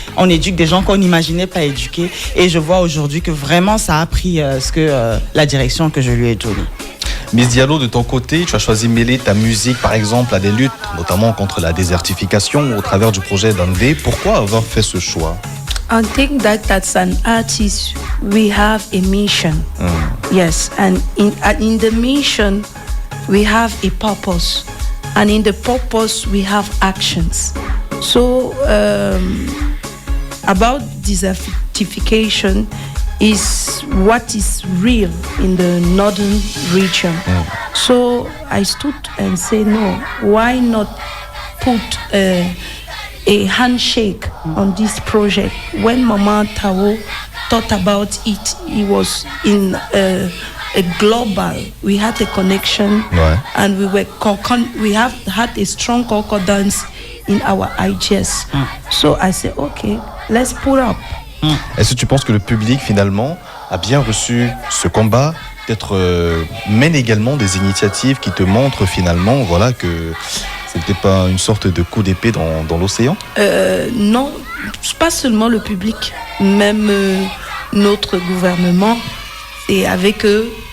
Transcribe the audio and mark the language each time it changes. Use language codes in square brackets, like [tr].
[fr] On éduque des gens qu'on n'imaginait pas éduquer. Et je vois aujourd'hui que vraiment ça a pris la direction que je lui ai donnée. Miss Diallo, de ton côté, tu as choisi de mêler ta musique, par exemple, à des luttes, notamment contre la désertification au travers du projet d'Andé. Pourquoi avoir fait ce choix? [en] I think that as an artist, we have a mission. Yes, and in the mission, we have a purpose. And in the purpose, we have actions. So, about desertification is what is real in the northern region. So I stood and said, no, why not put a handshake on this project? When Mama Tao thought about it, it was in a global. We had a connection, and we have had a strong concordance in our ideas. So I said, okay, let's put up. [fr] Est-ce que tu penses que le public finalement a bien reçu ce combat, peut-être mène également des initiatives qui te montrent finalement voilà, que c'était pas une sorte de coup d'épée dans l'océan? Non, pas seulement le public, même notre gouvernement. Et avec eux,